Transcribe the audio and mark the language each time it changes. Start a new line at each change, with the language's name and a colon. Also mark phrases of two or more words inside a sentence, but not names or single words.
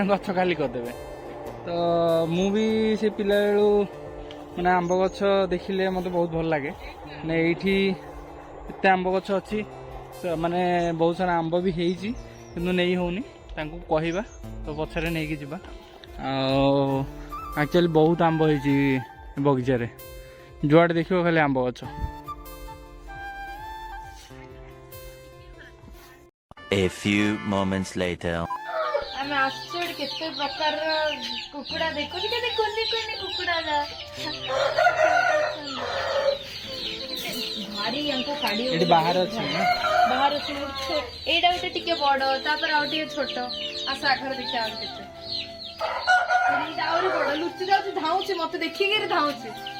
Odia: ଗଛ ଖାଲି କରିଦେବେ ତ ମୁଁ ବି ସେ ପିଲାବେଳୁ ମାନେ ଆମ୍ବ ଗଛ ଦେଖିଲେ ମୋତେ ବହୁତ ଭଲ ଲାଗେ ମାନେ ଏଇଠି ଏତେ ଆମ୍ବ ଗଛ ଅଛି ମାନେ ବହୁତ ସାରା ଆମ୍ବ ବି ହେଇଛି କିନ୍ତୁ ନେଇ ହେଉନି ତାଙ୍କୁ କହିବା ତ ପଛରେ ନେଇକି ଯିବା ଆଉ ଆକ୍ଚୁଆଲି ବହୁତ ଆମ୍ବ ହେଇଛି ବଗିଚାରେ ଯୁଆଡ଼େ ଦେଖିବ ଖାଲି ଆମ୍ବ ଗଛ
English: A few moments later.
Odia: ଆମେ ଆସୁଛୁ ଏଠି କେତେ ପ୍ରକାରର କୁକୁଡ଼ା ଦେଖୁଛୁ କେତେ କୁନି କୁନି କୁକୁଡ଼ା ଭାରି ୟାଙ୍କୁ କାଢି ଏଠି ବାହାରେ ଅଛି ନା ବାହାରେ ଅଛି ଏଇଟା ଗୋଟେ ଟିକେ ବଡ ତାପରେ ଆଉ ଟିକେ ଛୋଟ ଆସ ଆଘରେ ଦେଖିବା ଆଉ କେତେ ଏଇଟା ଆହୁରି ବଡ ଲୁଚି ଯାଉଛି ଧାଉଛି ମତେ ଦେଖିକିରି ଧାଉଛି